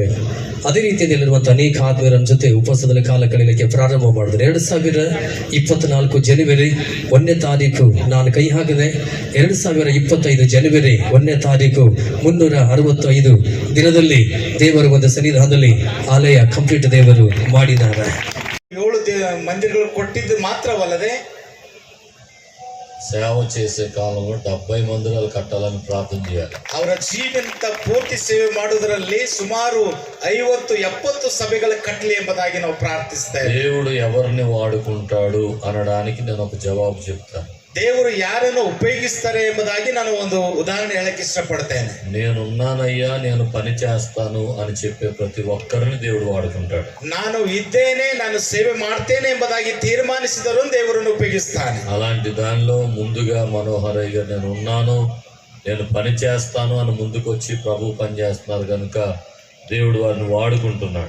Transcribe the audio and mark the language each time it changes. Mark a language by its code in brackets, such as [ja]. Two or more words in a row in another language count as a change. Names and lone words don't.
[kn] ಅದೇ ರೀತಿಯಲ್ಲಿರುವಂಥ ಅನೇಕ ಆತ್ಮೀಯರ ಜೊತೆ ಉಪವಾಸದಲ್ಲಿ ಕಾಲ ಕಳೆಯಲಿಕ್ಕೆ ಪ್ರಾರಂಭ ಮಾಡಿದ್ರೆ 2024 ಜನವರಿ 1ನೇ ತಾರೀಕು ನಾನು ಕೈ ಹಾಕಿದೆ. 2025 ಜನವರಿ 1ನೇ ತಾರೀಕು 365 ದಿನದಲ್ಲಿ ದೇವರ ಒಂದು ಸನ್ನಿಧಾನದಲ್ಲಿ ಆಲಯ ಕಂಪ್ಲೀಟ್ ದೇವರು ಮಾಡಿದ್ದಾರೆ. 7 ಮಂದಿರಗಳು ಕೊಟ್ಟಿದ್ದು ಮಾತ್ರವಲ್ಲದೆ [te] సేవ చేసే కాలంలో 70 మందిరాలు కట్టాలని ప్రార్థన చేయాలి. [kn] ಅವರ ಜೀವಂತ ಪೂರ್ತಿ ಸೇವೆ ಮಾಡುವುದರಲ್ಲಿ ಸುಮಾರು 50-70 ಸಭೆಗಳ ಕಟ್ಟಲಿ ಎಂಬುದಾಗಿ ನಾವು ಪ್ರಾರ್ಥಿಸ್ತೇವೆ. [te] దేవుడు ఎవరిని వాడుకుంటాడు అనడానికి నేను ఒక జవాబు చెప్తాను. [kn] ದೇವರು ಯಾರನ್ನು ಉಪಯೋಗಿಸ್ತಾರೆ ಎಂಬುದಾಗಿ ನಾನು ಒಂದು ಉದಾಹರಣೆ ಹೇಳಕ್ಕೆ ಇಷ್ಟಪಡ್ತೇನೆ. [te] నేనున్నానయ్యా, నేను పని చేస్తాను అని చెప్పే ప్రతి ఒక్కరిని దేవుడు వాడుకుంటాడు. [kn] ನಾನು ಇದ್ದೇನೆ, ನಾನು ಸೇವೆ ಮಾಡ್ತೇನೆ ಎಂಬುದಾಗಿ ತೀರ್ಮಾನಿಸಿದರೂ ದೇವರನ್ನು ಉಪಯೋಗಿಸ್ತಾನೆ. [te] అలాంటి దానిలో ముందుగా మనోహరయ్య గారు నేను ఉన్నాను, నేను పని చేస్తాను అని ముందుకు వచ్చి ప్రభు పని చేస్తున్నారు కనుక దేవుడు వారిని వాడుకుంటున్నాడు.